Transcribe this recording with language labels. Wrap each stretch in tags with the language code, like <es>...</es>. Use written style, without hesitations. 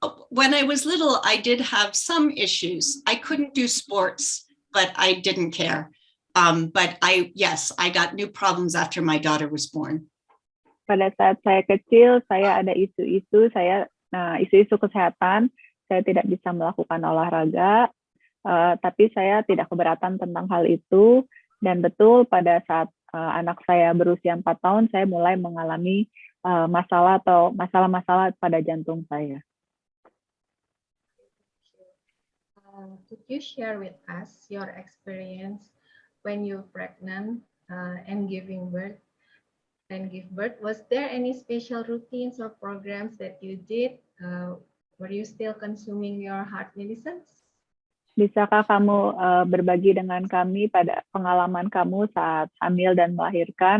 <en>When I was little, I did have some issues. I couldn't do sports, but I didn't care. But I got new problems after my daughter was born.</en> <id>Pada saat saya kecil, saya ada isu-isu kesehatan. Saya tidak bisa melakukan olahraga, tapi saya tidak keberatan tentang hal itu. Dan betul pada saat anak saya berusia 4 tahun, saya mulai mengalami masalah-masalah pada jantung saya.</id> <en>Could you share with us your experience when you're pregnant and give birth? Was there any special routines or programs that you did? Were you still consuming your heart medicines?</en> <id>Bisakah kamu berbagi dengan kami pada pengalaman kamu saat hamil dan melahirkan?</id>